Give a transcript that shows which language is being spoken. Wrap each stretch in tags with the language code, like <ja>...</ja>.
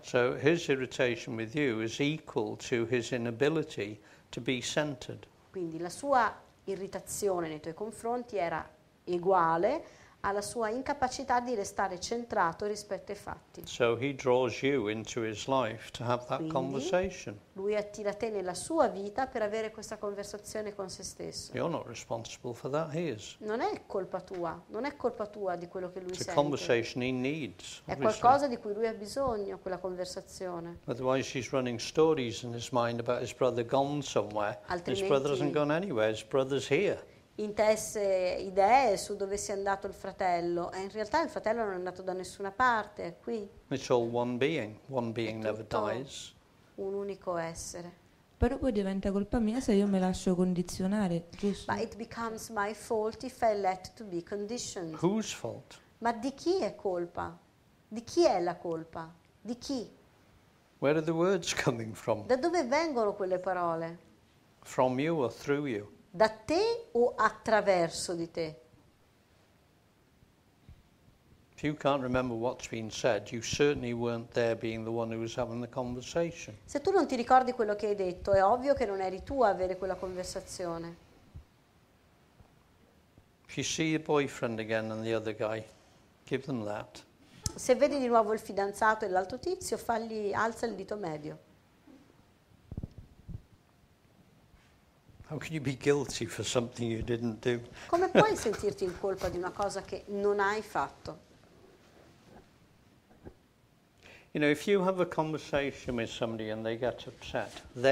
<en>So his irritation with you is equal to his inability to be centered.</en> <it>Quindi la sua irritazione nei tuoi confronti era uguale alla sua incapacità di restare centrato rispetto ai fatti.</it> <en>So he draws you into his life to have that</en> <it>Quindi,</it> <en>conversation.</en> <it>Lui attira te nella sua vita per avere questa conversazione con se stesso.</it> <en>You're not responsible for that, he is.</en> <it>Non è colpa tua di quello che lui</it> <en>It's a</en> <it>sente.</it> <en>conversation he needs.</en> <it>È</it> <en>Obviously.</en> <it>qualcosa di cui lui ha bisogno, quella conversazione.</it> <en>Otherwise he's running stories in his mind about his brother gone somewhere. His brother hasn't gone anywhere, his brother's here.</en> <it>Intesse idee su dove sia andato il fratello e in realtà il fratello non è andato da nessuna parte, è qui.</it> <en>It's all one being. One being never dies.</en> <it>Un unico essere. Però poi diventa colpa mia se io mi lascio condizionare, giusto?</it> <en>But it becomes my fault if I let to be conditioned. Whose fault?</en> <it>Ma di chi è colpa? Di chi è la colpa? Di chi?</it> <en>Where are the words coming from?</en> <it>Da dove vengono quelle parole?</it> <en>From you or through you?</en> <it>Da te o attraverso di te?</it> <en>If you can't remember what's been said, you certainly weren't there being the one who was having the conversation.</en> <it>Se tu non ti ricordi quello che hai detto, è ovvio che non eri tu a avere quella conversazione.</it> <en>If you see your boyfriend again and the other guy, give them that.</en> <it>Se vedi di nuovo il fidanzato e l'altro tizio, alza il dito medio.</it> <en>How can you be guilty for something you didn't do?</en> <it>Come puoi sentirti in colpa di una cosa che non hai fatto?</it> <en>You know, if you have a conversation with somebody and they get upset.</en>